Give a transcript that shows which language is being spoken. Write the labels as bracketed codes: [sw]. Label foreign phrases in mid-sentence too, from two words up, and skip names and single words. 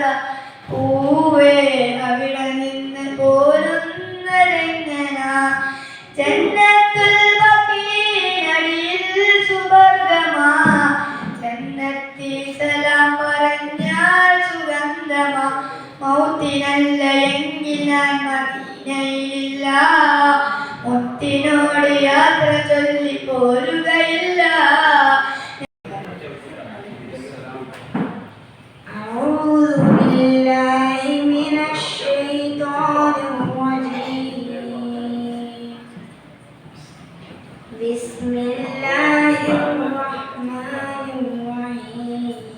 [ml] പൂവേ അവിടെ നിന്ന് പോരുന്നതെങ്ങന, ജന്നത്തുൽ ബഖീഅടിയിൽ സുവർഗമാ, ജന്നത്തിൽ സലാം പറഞ്ഞാൽ സുഗന്ധമാ, മൗത്തിനല്ല എങ്കിൽ ഞാൻ മദീനയിലില്ല, മുത്തിനോട് യാത്ര ചൊല്ലി പോരുകയില്ല. [ar] أعوذ بالله من الشيطان الرجيم. بسم الله الرحمن الرحيم.